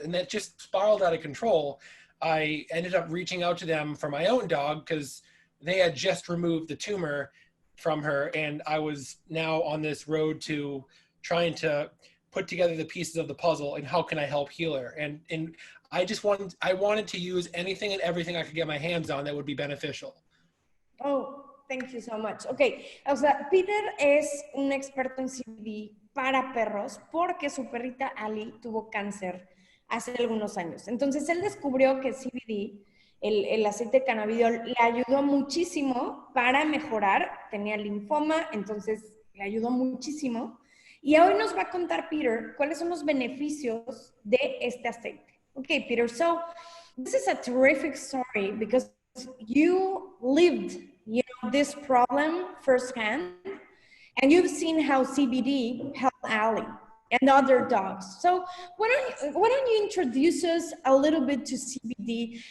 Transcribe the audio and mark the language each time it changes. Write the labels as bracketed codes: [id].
[en] And that just spiraled out of control. I ended up reaching out to them for my own dog because they had just removed the tumor from her. And I was now on this road to trying to put together the pieces of the puzzle and how can I help heal her? And I wanted to use anything and everything I could get my hands on that would be beneficial. Oh, thank you so much. [es] Ok, o sea, Peter es un experto en CBD para perros porque su perrita Ali tuvo cáncer hace algunos años. Entonces él descubrió que CBD, el aceite de cannabidiol, le ayudó muchísimo para mejorar. Tenía linfoma, entonces le ayudó muchísimo. Y hoy nos va a contar Peter cuáles son los beneficios de este aceite. [en] Ok, Peter, so this is a terrific story because you lived, this problem firsthand, and you've seen how CBD helped Allie and other dogs. So why don't you introduce us a little bit to CBD?